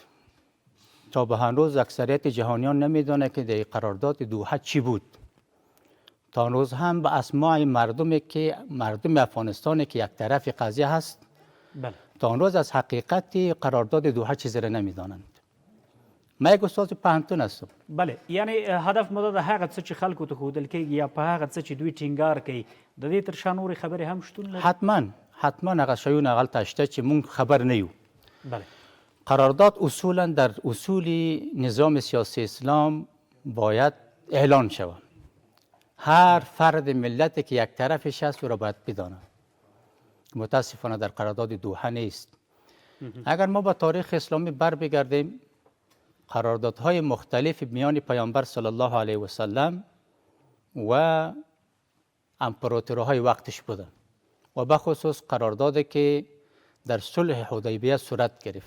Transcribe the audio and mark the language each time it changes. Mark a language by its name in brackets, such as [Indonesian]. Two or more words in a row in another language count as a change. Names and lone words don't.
[Persian] تا به هنوز اکثریت جهانیان نمیدونه که در قرارداد دوحه چی بود. تا هنوز هم به اسماع مردم افغانستان که یک طرف قضیه هست، بله. تا هنوز از حقیقت قرارداد دوحه چیزی را نمیدانند. ما یک استاد پوهنتون هستم. [Pashto] بله، یعنی هدف مو د هغه څه چې خلکو ته ښودل کېږي یا په هغه څه چې دوی ټینګار کوي د دې تر شا نورې خبرې هم شتون لري؟ حتما هغه شیونه هغلته شته چې مونږ خبر نه یو. [Persian] بله. قرارداد اصولا در اصول نظام سیاسی اسلام باید اعلان شود. هر فرد ملتی که یک طرفش هست او را باید بدانه. متاسفانه در قرارداد دوحه نیست. اگر ما با تاریخ اسلامی بر بگردیم، قراردادهای مختلف میان پیامبر [Arabic] صلی الله علیه و سلم [Persian] و امپراتورهای وقتش بودن و به خصوص قراردادی که در صلح حدیبیه صورت گرفت.